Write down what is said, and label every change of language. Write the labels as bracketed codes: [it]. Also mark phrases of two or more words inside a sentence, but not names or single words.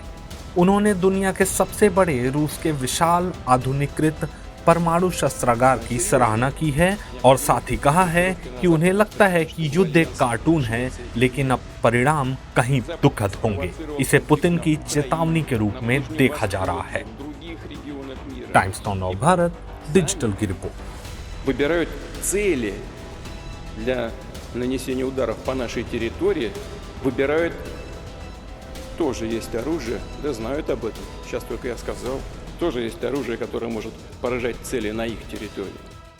[hi] उन्होंने दुनिया के सबसे बड़े रूस के विशाल आधुनिकीकृत परमाणु शस्त्रागार की सराहना की है और साथ ही कहा है कि उन्हें लगता है कि युद्ध एक कार्टून है, लेकिन अब परिणाम कहीं दुखद होंगे। इसे पुतिन की चेतावनी के रूप में देखा जा रहा है। टाइम्स नाउ भारत डिजिटल की रिपोर्ट। [ru] Выбирают цели для нанесения ударов по нашей территории, выбирают тоже есть оружие, да знают об этом. Сейчас только я сказал. Тоже есть оружие, которое может поражать цели на их территории.